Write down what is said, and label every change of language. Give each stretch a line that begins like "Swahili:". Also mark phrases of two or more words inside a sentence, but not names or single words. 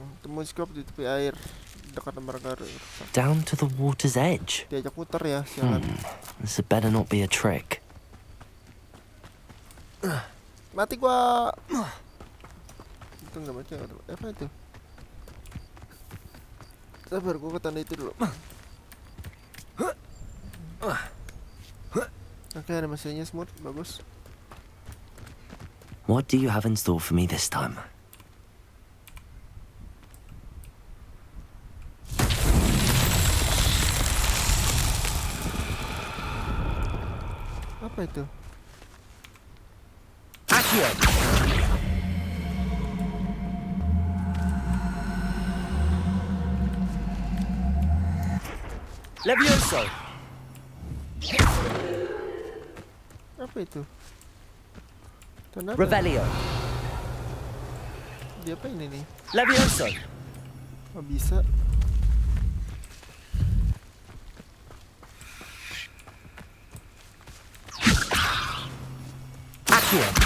Indonesian: Temuin Scrope di tepi air dekat lembaga.
English: Down to the water's edge.
Indonesian: Diajak muter ya, sialan.
English: This had better not be a trick.
Indonesian: Mati gua. Itu nggak baca apa itu? Sabar, gua ke tanda itu dulu. Oke, animasinya smooth, bagus.
English: What do you have in store for me this time?
Indonesian: Apa itu? Accio. Levioso. Apa itu? Revelio. Dia apa ini nih? Levioso. Oh, bisa. Accio.